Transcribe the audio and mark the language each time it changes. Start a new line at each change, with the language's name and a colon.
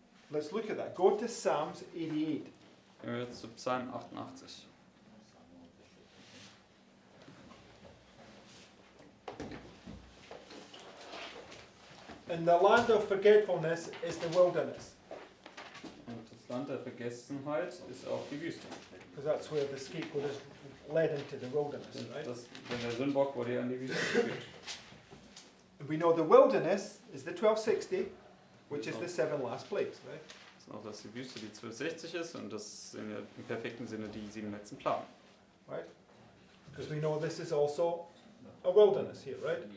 English: Let's look at that. Go to Psalms 88.
German: Gehen wir jetzt zu Psalm 88.
English: And the land of forgetfulness is the wilderness,
German: Und das Land der Vergessenheit ist auch die Wüste.
English: because that's where the scapegoat is led into the wilderness, right?
German: Denn der Sündenbock wurde ja in die Wüste geführt.
English: And we know the wilderness is the 1260, which is the 7 last plagues, right?
German: Das ist auch, dass die Wüste die 1260 ist und das sind ja im perfekten Sinne die 7 letzten Plagen.
English: Right? Because we know this is also a wilderness here, right?